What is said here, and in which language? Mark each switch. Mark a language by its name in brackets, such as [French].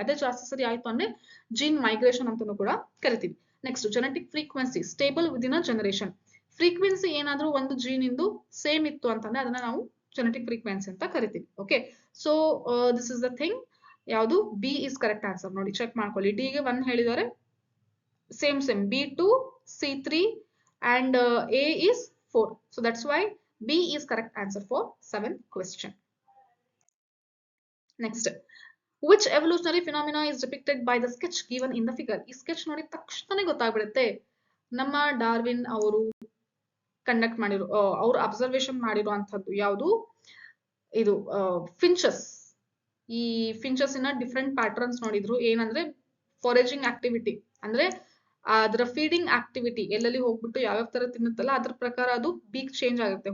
[Kannada] ಅದೇ ಜಾಸ್ತಿ ಸರಿ ಆಯ್ತು ಅಂದ್ರೆ ಜೀನ್ ಮೈಗ್ರೇಷನ್ ಅಂತಾನೂ ಕೂಡ ಕರಿತೀವಿ. [English] Next genetic frequency stable within a generation. [Kannada] Frequency ಏನಾದ್ರೂ ಒಂದು ಜೀನ್ ಇಂದು ಸೇಮ್ ಇತ್ತು ಅಂತಂದ್ರೆ ಅದನ್ನ ನಾವು ಜೆನೆಟಿಕ್ ಫ್ರೀಕ್ವೆನ್ಸಿ ಅಂತ ಕರಿತೀವಿ. [English] Okay, so this is the thing. [Kannada] ಯಾವುದು ಬಿ ಇಸ್ ಕರೆಕ್ಟ್ ಆನ್ಸರ್ ನೋಡಿ, ಚೆಕ್ ಮಾಡ್ಕೊಳ್ಳಿ. ಡಿ ಗೆ 1 ಹೇಳಿದ್ದಾರೆ, [English] Same B2, C3 and A is 4. So that's why B is correct answer for 7th question. Next, which evolutionary phenomena is depicted by the sketch given in the figure? [Kannada] ಈ sketch ನೋಡಿದ ತಕ್ಷಣನೇ ಗೊತ್ತಾಗ್ಬಿಡುತ್ತೆ ನಮ್ಮ Darwin ಅವರು conduct ಮಾಡಿರೋ ಅವರು observation ಮಾಡಿರುವಂತದ್ದು ಯಾವುದು, ಇದು ಫಿಂಚಸ್. ಈ ಫಿಂಚಸ್ ಇನ ಡಿಫ್ರೆಂಟ್ ಪ್ಯಾಟರ್ನ್ಸ್ ನೋಡಿದ್ರು. ಏನಂದ್ರೆ ಫಾರೇಜಿಂಗ್ ಆಕ್ಟಿವಿಟಿ ಅಂದ್ರೆ ಅದರ ಫೀಡಿಂಗ್ ಆಕ್ಟಿವಿಟಿ ಎಲ್ಲೆಲ್ಲಿ ಹೋಗ್ಬಿಟ್ಟು ಯಾವ್ಯಾವ ತರ ತಿನ್ನುತ್ತಲ್ಲ ಅದ್ರ ಪ್ರಕಾರ ಅದು ಬೀಕ್ ಚೇಂಜ್ ಆಗುತ್ತೆ.